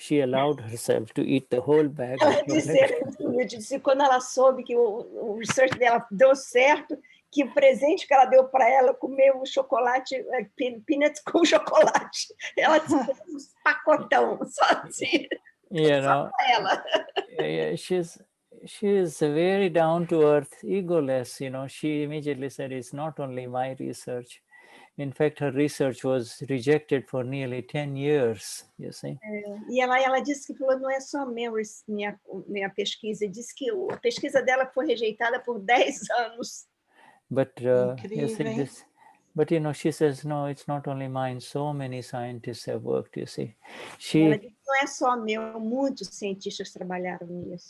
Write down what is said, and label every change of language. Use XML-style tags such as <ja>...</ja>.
<en>She allowed herself to eat the whole bag.</en> <pt>Ela disse quando ela soube que o research dela deu certo, que o presente que ela deu para ela comer o chocolate, peanuts com chocolate. Ela disse um pacotão, só assim. Só para ela.</pt> <en>Yeah, she's very down to earth, egoless. She immediately said, "It's not only my research. In fact, her research was rejected for nearly 10 years, you see."</en> <pt>E ela disse que não é só minha pesquisa, disse que a pesquisa dela foi rejeitada por 10 anos.</pt> <en>But you see this, but she says, no, it's not only mine. So many scientists have worked, you see.</en> <pt>Ela disse, não é só meu, muitos cientistas trabalharam nisso.</pt>